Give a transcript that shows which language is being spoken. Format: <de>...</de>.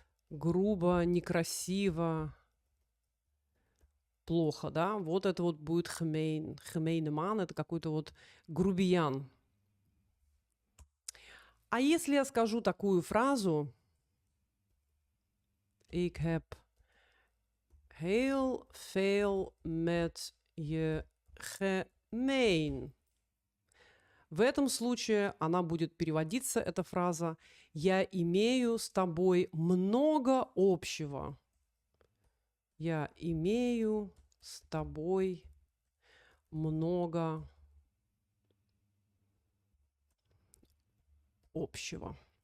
<ru>Грубо, некрасиво, плохо, да? Вот это вот будет gemeen. Gemene man — это какой-то вот грубиян. А если я скажу такую фразу:</ru> <nl>Ik heb heel veel met je gemeen.</nl> <ru>В этом случае она будет переводиться, эта фраза: «Я имею с тобой много общего». Я имею с тобой много общего.</ru>